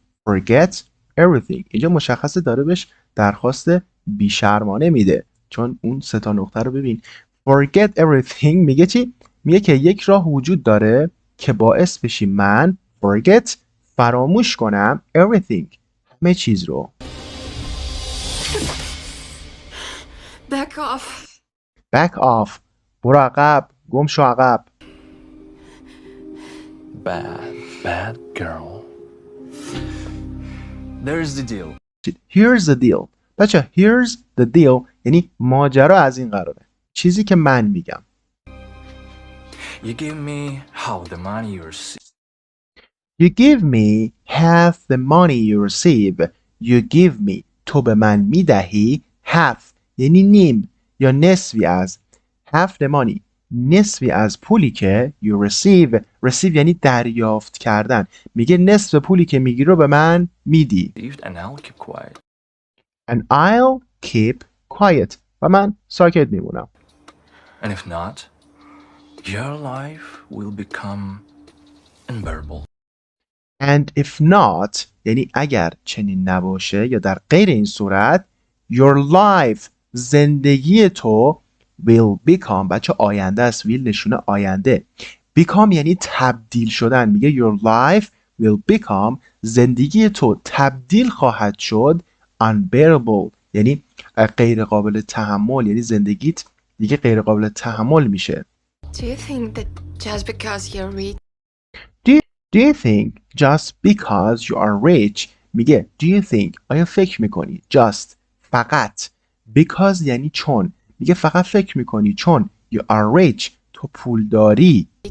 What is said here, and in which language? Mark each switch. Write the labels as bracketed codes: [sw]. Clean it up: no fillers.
[en] forget everything [fa] اینجا مشخصه داره بهش درخواست بیشرمانه میده چون اون سه تا نقطه رو ببین. [en] forget everything [fa] میگه چی؟ میگه که یک راه وجود داره که باعث بشی من forget فراموش کنم everything همه چیز رو. [en] back off [fa] برو عقب. گم شو عقب. [en] Bad girl. There's the deal. here's the deal. [fa] بچه here's the deal یعنی ماجرا از این قراره. چیزی که من میگم. [en] You give me half the money you receive. You give me half the money you receive. You give me [fa] تو به من میدهی half یعنی نیم یا نصفی از. [en] half the money [fa] نصفی از پولی که you receive یعنی دریافت کردن. میگه نصف پولی که میگیری رو به من میدی. [en] And I'll keep quiet. And I'll keep quiet [fa] و من ساکت میمونم. [en] And if not, your life will become unbearable. And if not [fa] یعنی اگر چنین نباشه یا در غیر این صورت [en] your life [fa] زندگی تو [en] will become [fa] بچه آینده است. will نشونه آینده. become یعنی تبدیل شدن. میگه [en] your life will become [fa] زندگی تو تبدیل خواهد شد unbearable یعنی غیر قابل تحمل. یعنی زندگیت دیگه غیر قابل تحمل میشه. [en] Do you think that just because you're rich, Do you think just because you are rich میگه do you think [fa] آیا فکر میکنی [en] just فقط because یعنی چون میگه فقط فکر میکنی چون you are rich تو پول داری